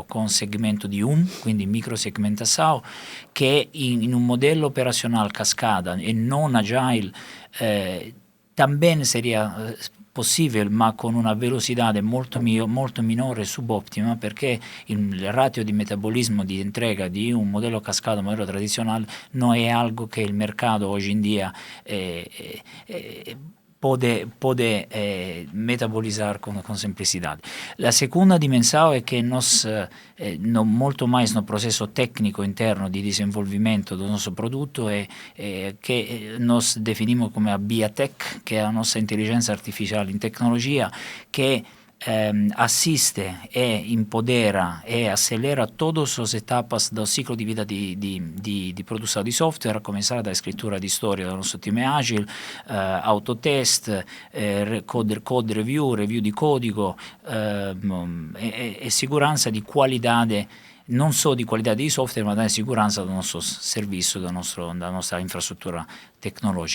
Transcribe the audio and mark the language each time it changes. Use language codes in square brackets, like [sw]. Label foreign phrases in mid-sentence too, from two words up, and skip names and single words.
[it] con segmento di quindi microsegmentazione, che in un modello operazionale cascada e non agile [es] también sería [it] possibile, ma con una velocità molto minore, subottima, perché il ratio di metabolismo di entrega di un modello cascata, un modello tradizionale, non è algo che il mercato oggi in dia [es] puede metabolizar [it] con semplicità. La seconda dimensione è che molto mais [pt] no processo [it] tecnico interno di disinvolvimento del nostro prodotto è che [pt] nos definimos [it] come a BIATech, che è la nostra intelligenza artificiale in tecnologia, che assiste [pt] e empodera e acelera todas as etapas do ciclo [it] di vita di produzione di software, a cominciare dalla scrittura di storia del nostro team agile, autotest, [en] code review [it] di codigo e sicurezza di qualità, non solo di qualità di software, ma di sicurezza del nostro servizio, della nostra infrastruttura tecnologica.